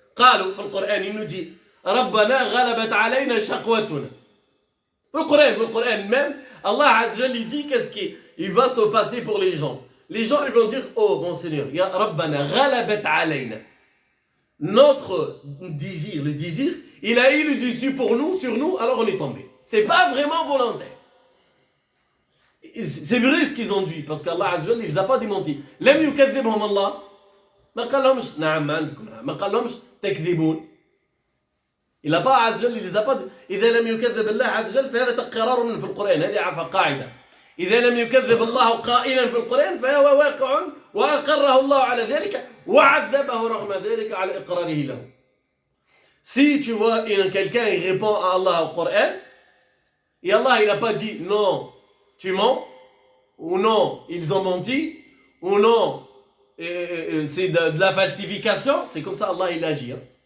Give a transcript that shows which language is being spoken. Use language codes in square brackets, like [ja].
[ar] قالوا في القرآن [fr] il nous dit [ar] ربنا غلبت علينا شقوتنا. في القرآن [fr] même Allah Azza wa Jalla dit qu'est-ce qui va se passer pour les gens. Les gens ils vont dire oh mon Seigneur ya [ar] ربنا غلبت علينا. [fr] Notre désir, le désir, il a eu le dessus pour nous, sur nous, alors on est tombé. C'est pas vraiment volontaire. C'est vrai ce qu'ils ont dit parce qu'Allah Azza wa Jalla il les a pas démenti. [ar] لم يكذبهم الله ما قال لهمش نعم عندكم ما قال لهمش تكذبون. [fr] Il n'a pas عز وجل, il les a pas. [ar] إذا لم يكذب الله عز وجل فهذا تقرار من في القرآن. هذه عفوا قاعدة. إذا لم يكذب الله قائلا في القرآن فهو واقع وأقره الله على ذلك وعذبه رغم ذلك على إقراره له. [fr] Si tu vois quelqu'un il répond à Allah au Coran et Allah il n'a pas dit non tu mens ou non ils ont menti ou non c'est de la falsification, c'est comme ça Allah il agit. Hein.